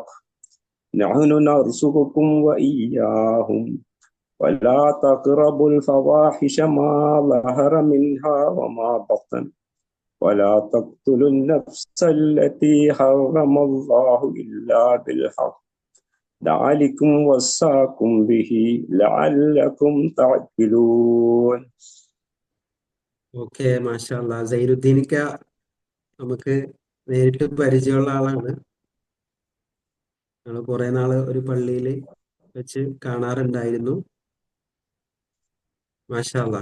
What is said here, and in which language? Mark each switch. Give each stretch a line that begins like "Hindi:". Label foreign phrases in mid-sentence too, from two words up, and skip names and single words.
Arabic: نحن نرزقكم وإياهم ولا تقربوا الفواحش ما ظهر منها وما بطن ولا تقتلوا النفس التي حرم الله إلا بالحق ذلكم وصاكم به لعلكم تعقلون. ഓക്കെ, ما شاء الله.
Malayalam: സൈനുദ്ദീനിക്ക നമുക്ക് നേരിട്ട് പരിചയമുള്ള ആളാണ്. ഞങ്ങൾ കുറെ നാള് ഒരു പള്ളിയിൽ വെച്ച് കാണാറുണ്ടായിരുന്നു.
Arabic: ما شاء الله.